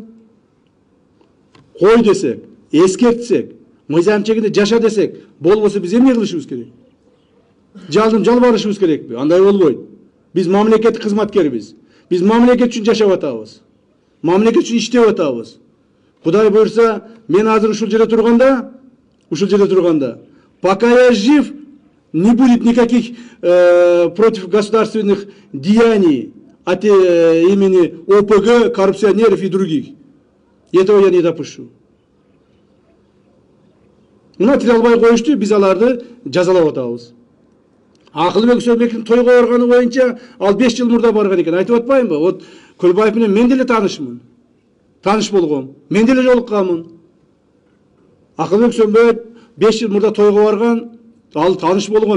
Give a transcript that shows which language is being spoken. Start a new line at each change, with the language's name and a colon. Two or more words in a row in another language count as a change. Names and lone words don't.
Kyrgyz: Кой десек, эскертсек, мыйзам чегинде жаша десек, болбосо биз эмне кылышыбыз керек? Жалбарышыбыз керекпи? Андай болбойт. Биз мамлекеттик кызматкербиз. Биз мамлекет үчүн жашап атабыз. Мамлекет үчүн иштеп атабыз. Кудай буйрса, мен азыр ушул жерде турганда,
Russian: пока я жив, не будет никаких против государственных деяний от имени ОПГ, коррупционеров и других. Этого я не допущу.
Kyrgyz: Мына тиле албай коюшту, биз аларды жазалап атабыз. Акылбек Сөнбектин тойго барганы боюнча ал 5 жыл мурда барган экен. Айтып атпаймынбы? Вот Көлбаев менен мен деле таанышмын. Таныш болгом. Мен деле жолукканмын. Акылбек Сөнбек 5 жыл мурда тойго барган, ал таныш болгон.